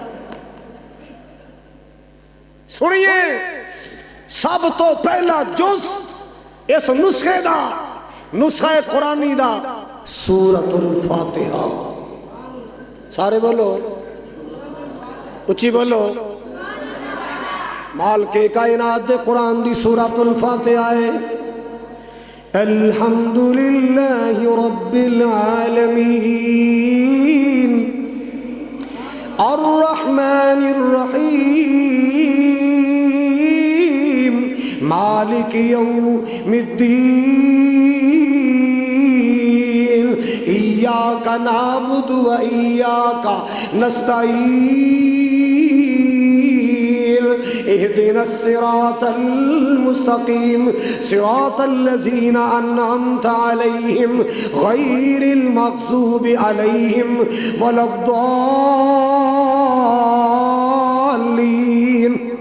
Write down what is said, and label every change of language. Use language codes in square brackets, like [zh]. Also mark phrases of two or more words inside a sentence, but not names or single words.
[pa] سنیے، سب تو پہلا جز اس نسخے دا، نسخہ قرآنی دا سورۃ الفاتحہ. سارے بولو، اچی بولو. مال کے کائنات دے قرآن دی سورۃ الفاتحہ ہے. [ar] الحمد لله رب العالمين الرحمن الرحيم مالك يوم الدين إياك نعبد وإياك نستعين اهدنا الصراط المستقيم صراط الذين أنعمت عليهم غير المغضوب عليهم ولا الضالين.